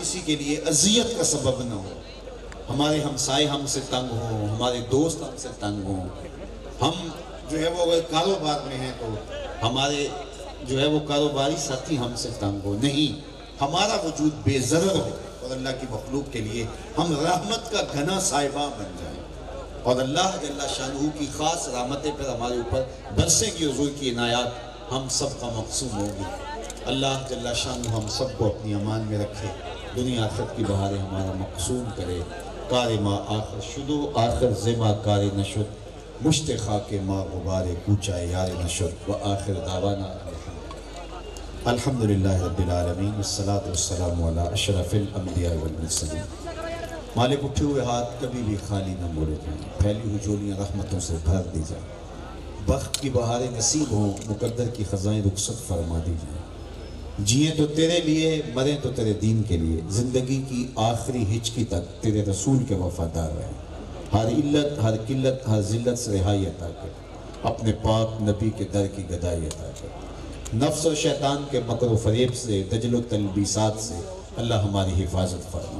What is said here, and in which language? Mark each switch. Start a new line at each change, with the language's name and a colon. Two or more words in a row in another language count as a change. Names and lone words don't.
Urdu: کسی کے لیے اذیت کا سبب نہ ہو، ہمارے ہمسائے ہم سے تنگ ہوں، ہمارے دوست ہم سے تنگ ہوں، ہم جو ہے وہ اگر کاروبار میں ہیں تو ہمارے جو ہے وہ کاروباری ساتھی ہم سے تنگ ہو، نہیں، ہمارا وجود بے ضرر ہو اور اللہ کی مخلوق کے لیے ہم رحمت کا گھنا صاحبہ بن جائیں، اور اللہ جل شانہ کی خاص رحمتیں پر ہمارے اوپر برسیں گی، حضور کی عنایات ہم سب کا مقصود ہوگی۔ اللہ جل شانہ ہم سب کو اپنی امان میں رکھے، دنیا آخرت کی بہاریں ہمارا مقصود کرے۔
Persian: کار ما آخر شدو آخر زما کار نشد، مشت خاک ما غبار کوچہ یار نشد،
Arabic: و آخر دعوانا الحمدللہ رب العالمین، والصلاة والسلام علی اشرف الانبیاء والمرسلین۔
Urdu: مالک اٹھے ہوئے ہاتھ کبھی بھی خالی نہ موڑے جائیں، پھیلی ہوئی جھولیاں رحمتوں سے بھر دی جائیں، بخت کی بہاریں نصیب ہوں، مقدر کی خزائیں رخصت فرما دی جائیں، جیئیں تو تیرے لیے، مریں تو تیرے دین کے لیے، زندگی کی آخری ہچکی تک تیرے رسول کے وفادار رہیں، ہر علت، ہر قلت، ہر ذلت سے رہائی عطا کر، اپنے پاک نبی کے در کی گدائی عطا کر، نفس و شیطان کے مکر و فریب سے، دجل و تلبیسات سے اللہ ہماری حفاظت فرما۔